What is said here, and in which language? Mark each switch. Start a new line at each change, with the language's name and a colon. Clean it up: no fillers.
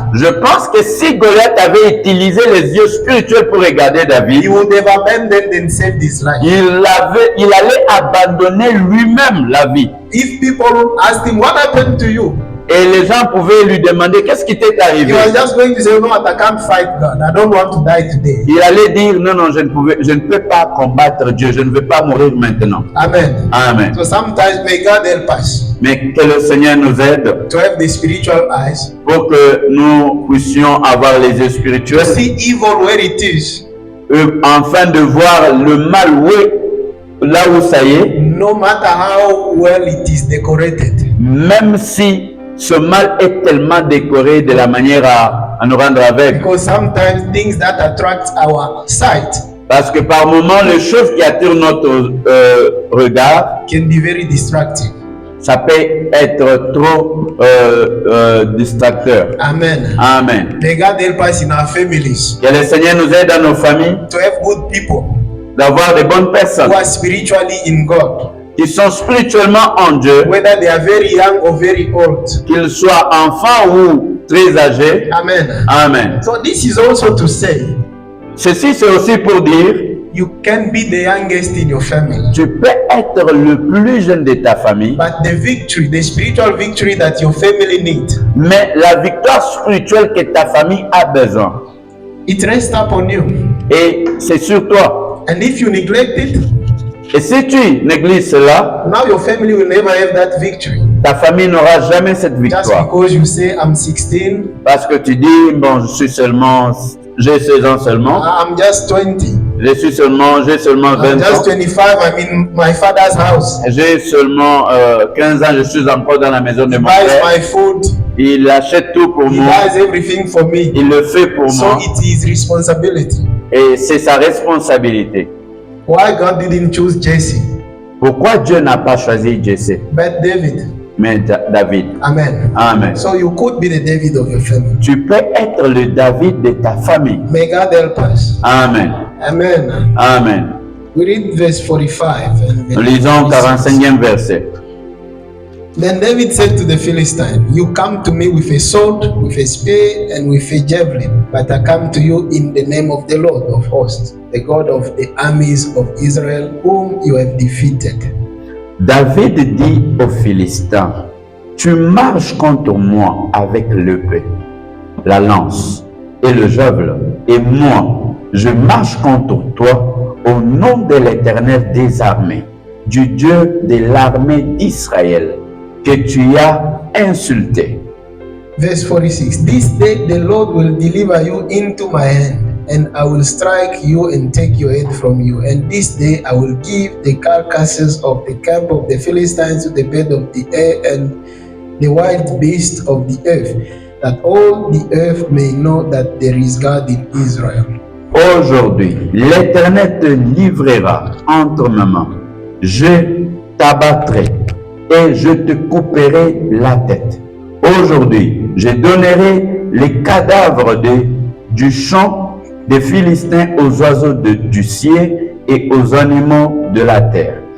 French: Je pense que si Goliath avait utilisé les yeux spirituels pour regarder
English: he
French: David,
English: would have abandoned and saved his life.
French: il allait abandonner lui-même la vie.
English: If people asked him, "What happened to you?"
French: Et les gens pouvaient lui demander qu'est-ce qui t'est
English: he
French: arrivé.
English: was just going to say, "No, I can't fight God. I don't want to die today."
French: Il allait dire non, non, je ne peux pas combattre Dieu, je ne veux pas mourir maintenant.
English: Amen.
French: Amen.
English: So sometimes may God help us
French: Mais que le Seigneur nous aide
English: to have the spiritual eyes
French: pour que nous puissions avoir les yeux
English: to
French: spirituels,
English: see evil where it is,
French: afin de voir le mal là où ça y est,
English: no matter how well it is decorated.
French: même si ce mal est tellement décoré de la manière à nous rendre aveugles.
English: Because sometimes things that attract our sight
French: Parce que par moments, les choses qui attirent notre regard,
English: can be very distracting.
French: ça peut être trop distracteur.
English: Amen.
French: Amen.
English: May God help us in our families
French: Que le Seigneur nous aide dans nos familles
English: to have good people
French: d'avoir de bonnes personnes
English: who are spiritually in God,
French: qui sont spirituellement en Dieu,
English: whether they are very young or very old.
French: qu'ils soient enfants ou très âgés.
English: Amen.
French: Amen.
English: So this is also to say
French: Ceci, c'est aussi pour dire,
English: you can be the youngest in your family,
French: tu peux être le plus jeune de ta famille,
English: but the victory, the spiritual victory that your family needs,
French: mais la victoire spirituelle que ta famille a besoin,
English: it rests upon you.
French: et c'est sur toi.
English: And if you neglect it,
French: Et si tu négliges cela,
English: now your family will never have that victory.
French: ta famille n'aura jamais cette
English: Just
French: victoire.
English: because you say, "I'm 16,
French: Parce que tu dis, bon, j'ai 16 ans seulement,
English: I'm just 20,
French: j'ai seulement
English: I'm
French: 20
English: just
French: ans,
English: 25, I'm in my father's house.
French: j'ai seulement 15 ans, je suis encore dans la maison de
English: He
French: mon
English: buys
French: père.
English: my food,
French: Il achète tout pour
English: he
French: moi,
English: buys everything for me."
French: il le fait pour
English: So
French: moi,
English: it is responsibility.
French: et c'est sa responsabilité.
English: Why God didn't choose Jesse,
French: Pourquoi Dieu n'a pas choisi Jesse,
English: but David?
French: mais David?
English: Amen.
French: Amen.
English: So you could be the David of your family.
French: Tu peux être le David de ta famille.
English: May God help us.
French: Amen.
English: Amen.
French: Amen.
English: We read verse 45. And
French: Nous lisons 45e verset.
English: Then David said to the Philistine, "You come to me with a sword, with a spear, and with a javelin, but I come to you in the name of the Lord of hosts, the God of the armies of Israel, whom you have defeated."
French: David dit aux Philistins, tu marches contre moi avec l'épée, la lance et le javelin, et moi, je marche contre toi au nom de l'Éternel des armées, du Dieu de l'armée d'Israël, que tu as insulté.
English: Verse 46. This day the Lord will deliver you into my hand, and I will strike you and take your head from you. And this day I will give the carcasses of the camp of the Philistines to the bird of the air and the wild beasts of the earth, that all the earth may know that there is God in Israel.
French: Aujourd'hui, l'Éternel te livrera entre mes mains. Je t'abattrai et je te couperai la tête. Aujourd'hui, je donnerai les cadavres du champ des Philistins aux oiseaux du ciel et aux animaux de la terre.